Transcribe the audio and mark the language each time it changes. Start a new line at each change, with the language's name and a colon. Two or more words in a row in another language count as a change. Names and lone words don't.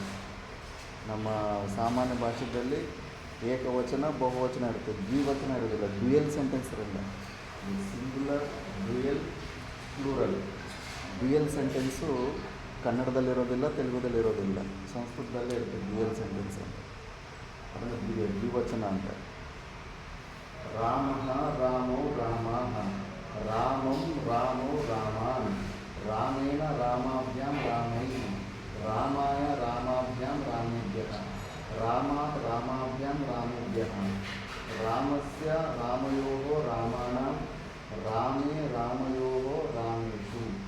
Kannada: ನಮ್ಮ ಸಾಮಾನ್ಯ ಭಾಷೆಯಲ್ಲಿ ಏಕವಚನ, ಬಹುವಚನ ಇರ್ತದೆ, ದ್ವಿವಚನ ಇರೋದಿಲ್ಲ.
English: dual sentence ಇರಲ್ಲ. singular, dual, plural. dual sentence
Kannada: ಕನ್ನಡದಲ್ಲಿರೋದಿಲ್ಲ, ತೆಲುಗುದಲ್ಲಿರೋದಿಲ್ಲ, ಸಂಸ್ಕೃತದಲ್ಲೇ ಇರ್ತದೆ
English: dual sentence
Kannada: ಅಂತ. ಅದನ್ನು ದ್ವಿವಚನ ಅಂತ.
Sanskrit: ರಾಮಃ ರಾಮೋ ರಾಮಾಃ, ರಾಮಂ ರಾಮೋ ರಾಮಾನ್, ರಾಮೇಣ ರಾಮಾಭ್ಯಾಂ ರಾಮೈಃ, ರಾಮಾಯ ರಾಮಾಭ್ಯಾಂ ರಾಮೇಭ್ಯಃ, ರಾಮಾತ್ ರಾಮಾಭ್ಯಾಂ ರಾಮೇಭ್ಯಃ, ರಾಮಸ್ಯ ರಾಮಯೋಃ ರಾಮಾಣಾಂ, ರಾಮೇ ರಾಮಯೋಃ ರಾಮೇಷು.